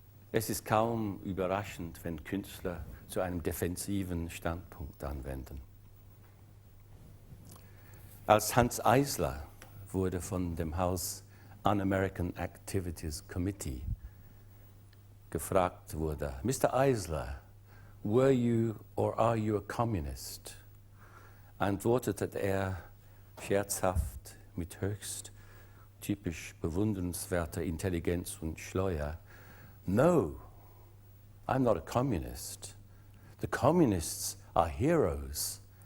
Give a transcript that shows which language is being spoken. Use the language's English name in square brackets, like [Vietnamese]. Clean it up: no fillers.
[German] Es ist kaum überraschend, wenn Künstler zu einem defensiven Standpunkt anwenden. Als Hans Eisler wurde von dem Haus Un-American Activities Committee gefragt wurde, Mr. [English] Eisler, were you or are you a communist? [German] Antwortete er scherzhaft mit höchst typisch bewundernswerter Intelligenz und Schläue, [English] no, I'm not a communist. The communists are heroes.